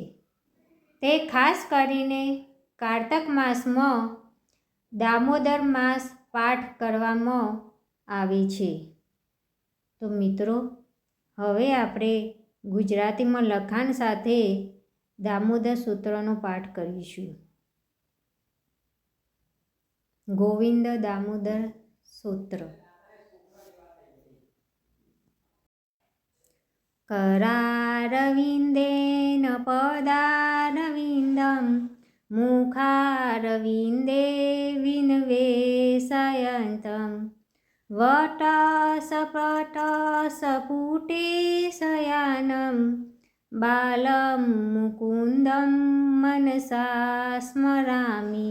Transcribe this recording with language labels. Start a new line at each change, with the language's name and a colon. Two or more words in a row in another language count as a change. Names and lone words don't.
Gujarati: તે ખાસ કરીને કારતક માસમાં દામોદર માસ પાઠ કરવામાં આવે છે. તો મિત્રો, હવે આપણે ગુજરાતીમાં લખાણ સાથે દામોદર સૂત્રનો પાઠ કરીશું. ગોવિંદ દામોદર સૂત્ર.
Sanskrit: करारविन्देन पदारविन्दं मुखारविन्दे विन्वेषयन्तं वटसपटसपुटे शयानं बालं मुकुन्दं मनसा स्मरामि.